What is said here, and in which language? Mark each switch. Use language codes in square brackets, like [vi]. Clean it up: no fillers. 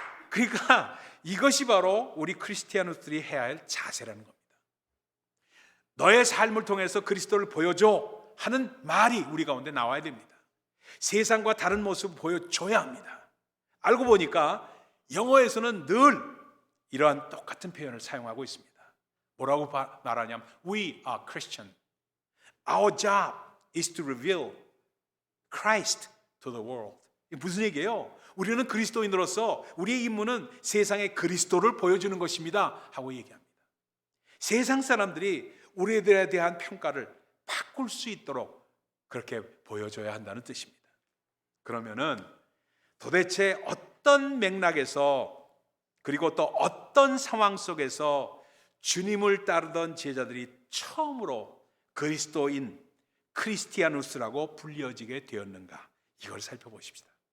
[ko] 그러니까 이것이 바로 우리 크리스티아노들이 해야 할 자세라는 겁니다. 너의 삶을 통해서 그리스도를 보여줘 하는 말이 우리 가운데 나와야 됩니다. 세상과 다른 모습을 보여줘야 합니다. 알고 보니까 영어에서는 늘 이러한 똑같은 표현을 사용하고 있습니다. 뭐라고 말하냐면 [en] We are Christian. Our job is to reveal Christ to the world. [ko] 이게 무슨 얘기예요? 우리는 그리스도인으로서 우리의 임무는 세상에 그리스도를 보여주는 것입니다 하고 얘기합니다. 세상 사람들이 우리들에 대한 평가를 바꿀 수 있도록 그렇게 보여줘야 한다는 뜻입니다. 그러면은 도대체 어떤 맥락에서, 그리고 또 어떤 상황 속에서 주님을 따르던 제자들이 처음으로 그리스도인, 크리스티아누스라고 불려지게 되었는가, 이걸 살펴보십시다.